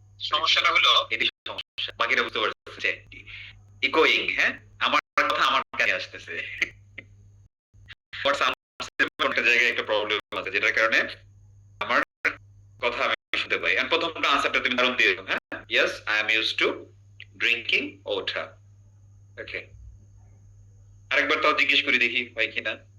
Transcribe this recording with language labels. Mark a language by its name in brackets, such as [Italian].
[Bangla] সমস্যাটা হলো এটি সমস্যা, বাকিটা বুঝতে পারছে ইকোয়িং, হ্যাঁ। আমার কথা আমার কাছে আসতেছে, একটা জায়গায় একটা প্রবলেম আছে যেটার কারণে আমার কথা আমি শুনতে পাই। আর প্রথমটা আনসারটা তুমি দারুণ দিয়ে দাও, হ্যাঁ। [English] Yes, I am used to drinking water. [Bangla] Okay, আরেকবার তাও জিজ্ঞেস করে দেখি হয় কিনা।